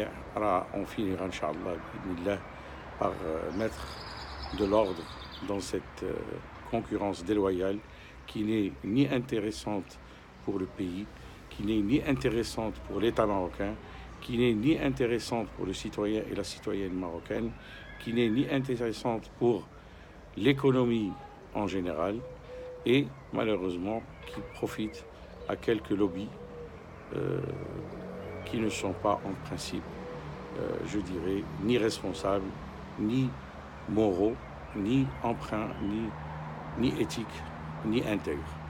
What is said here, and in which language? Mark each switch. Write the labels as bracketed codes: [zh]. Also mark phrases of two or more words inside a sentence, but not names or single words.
[fr] On finira, [ar] إن شاء الله, [fr] par mettre de l'ordre dans cette concurrence déloyale qui n'est ni intéressante pour le pays, qui n'est ni intéressante pour l'État marocain, qui n'est ni intéressante pour le citoyen et la citoyenne marocaine, qui n'est ni intéressante pour l'économie en général, et malheureusement qui profite à quelques lobbies qui ne sont pas en principe, je dirais, ni responsables, ni moraux, ni emprunts, ni éthiques, ni intègres.